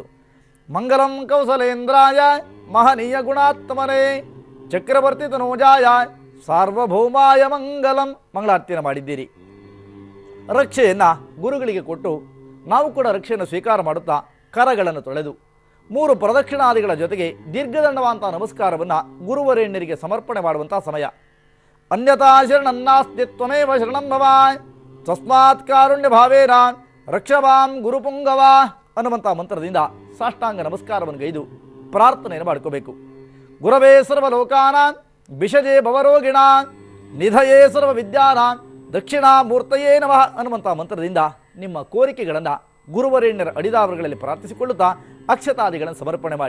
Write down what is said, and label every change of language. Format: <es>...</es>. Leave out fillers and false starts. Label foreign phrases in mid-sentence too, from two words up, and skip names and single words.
<sa>ಮಂಗಲಂ ಕೌಸಲೇಂದ್ರಾಯ ಮಹನೀಯ ಗುಣಾತ್ಮನೇ ಚಕ್ರವರ್ತಿ ತನೂಜಾಯ ಸಾರ್ವಭೌಮಾಯ ಮಂಗಲಂ</sa> <kn>ಮಂಗಳಾರತಿಯನ್ನು ಮಾಡಿದ್ದೀರಿ. ರಕ್ಷೆಯನ್ನು ಗುರುಗಳಿಗೆ ಕೊಟ್ಟು ನಾವು ಕೂಡ ರಕ್ಷೆಯನ್ನು ಸ್ವೀಕಾರ ಮಾಡುತ್ತಾ ಕರಗಳನ್ನು ತೊಳೆದು 3 ಪ್ರದಕ್ಷಿಣಾದಿಗಳ ಜೊತೆಗೆ ದೀರ್ಘದಂಡವಂಥ ನಮಸ್ಕಾರವನ್ನು ಗುರುವರೇಣ್ಯರಿಗೆ ಸಮರ್ಪಣೆ ಮಾಡುವಂಥ ಸಮಯ.</kn> <sa>ಅನ್ಯಥಾ ಶರಣನ್ನಾಸ್ತಿ ತ್ವಮೇವ ಶರಣಂ ಭವಾಯ್ ತಸ್ಮಾತ್ ಕಾರುಣ್ಯ ಭಾವೇನ ರಕ್ಷವಾಂ ಗುರುಪುಂಗವ</sa> <kn>ಅನ್ನುವಂಥ ಮಂತ್ರದಿಂದ ಸಾಷ್ಟಾಂಗ ನಮಸ್ಕಾರವನ್ನು ಗೈದು ಪ್ರಾರ್ಥನೆಯನ್ನು ಮಾಡ್ಕೋಬೇಕು.</kn> <sa>ಗುರವೇ ಸರ್ವಲೋಕಾನಾಂ ವಿಷಜೇ ಭವರೋಗಿಣ ನಿಧಯೇ ಸರ್ವ ವಿದ್ಯಾನ ದಕ್ಷಿಣಾಮೂರ್ತಯೇ ನಮಃ</sa> <kn>ಅನ್ನುವಂಥ ಮಂತ್ರದಿಂದ ನಿಮ್ಮ ಕೋರಿಕೆಗಳನ್ನು ಗುರುವರೇಣ್ಯರ ಅಡಿದಾವರುಗಳಲ್ಲಿ ಪ್ರಾರ್ಥಿಸಿಕೊಳ್ಳುತ್ತಾ ಅಕ್ಷತಾದಿಗಳನ್ನು ಸಮರ್ಪಣೆ ಮಾಡಿ.</kn>